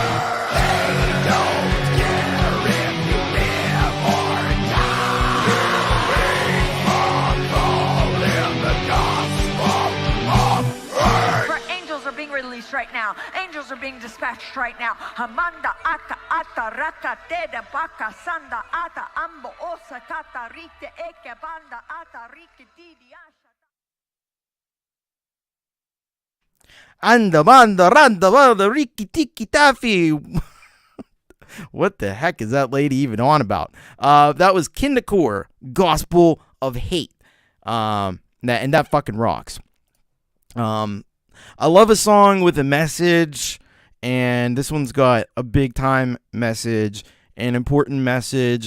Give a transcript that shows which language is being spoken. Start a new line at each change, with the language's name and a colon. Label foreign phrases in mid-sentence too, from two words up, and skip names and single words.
English: They don't care if you live or die. We in the gospel of faith. For angels are being released right now. Angels are being dispatched right now. Hamanda aka ata raka teda baka sanda ata ambo osa kata rite eke banda ata rike didi asha. Anda banda randa banda riki tiki taffy. What the heck is that lady even on about? That was KindaKore, Gospel of Hate. And that fucking rocks. I love a song with a message, and this one's got a big time message, an important message.